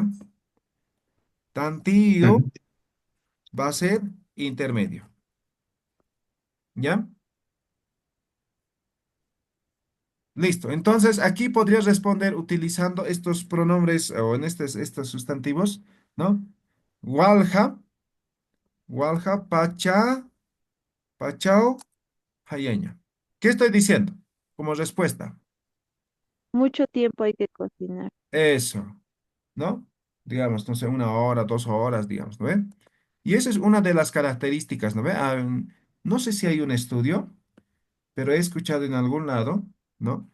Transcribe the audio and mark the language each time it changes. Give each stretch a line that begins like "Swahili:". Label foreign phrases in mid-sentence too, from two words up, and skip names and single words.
Spanish: Tantillo Ujú. va a ser intermedio, ¿ya? Listo. Entonces, aquí podrías responder utilizando estos pronombres o en estos sustantivos, ¿no?
Aymara: Walja, walja, pacha, pachao, hayeña.
Spanish: ¿Qué estoy diciendo como respuesta? Mucho tiempo hay que cocinar. Eso, ¿no? Digamos, no sé, 1 hora, 2 horas, digamos, ¿no ve? Y esa es una de las características, ¿no ve? No sé si hay un estudio, pero he escuchado en algún lado, ¿no?